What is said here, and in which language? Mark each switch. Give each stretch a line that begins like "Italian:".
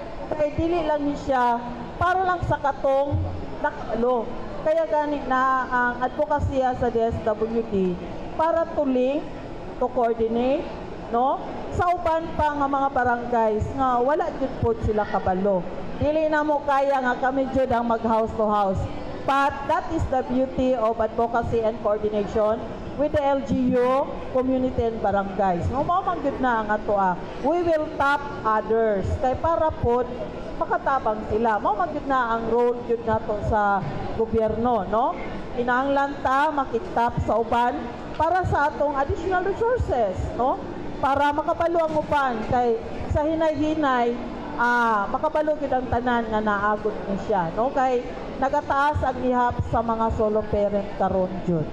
Cebuano: Kaya dili lang ni siya para lang sa katong nakalo. Kaya gani na ang advokasya sa DSWD para
English: to link, to coordinate,
Cebuano: no? Sa uban pa nga mga barangays nga wala jud pod sila kabalo. Dili na mo kaya nga kami jud ang mag
English: house to house. But that is the beauty of advocacy and coordination with the LGU, community and barangays.
Cebuano: No, mao man gud na ang atoa.
English: We will tap others.
Cebuano: Kay para pod makatabang sila. Mao man gud na ang role jud nato sa gobyerno, no? Kinahanglan ta makitap sa uban para sa atong
English: additional resources,
Cebuano: no? Para makabalo ang uban kay sa hinay-hinay makabalo gid ang tanan nga naagod ni siya, no? Kay nagataas ang ihap sa mga solo parent karon jud.